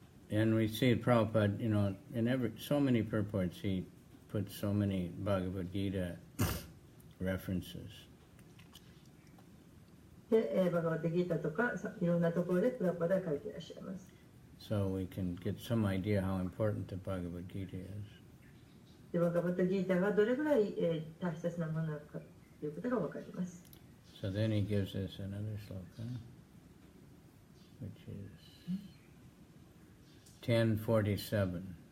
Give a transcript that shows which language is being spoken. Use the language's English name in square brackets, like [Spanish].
[English] And we see Prabhupada, you know, in so many purports he puts so many Bhagavad Gita references. [Japanese] で、バガバッドギータとかいろんなところでプラパダ書いていらっしゃいます。 [English] So we can get some idea how important the Bhagavad Gita is. [Japanese] で、バガバッドギータがどれぐらい大切なものなのかということがわかります。 [English] So then he gives us another sloka, which is 1047.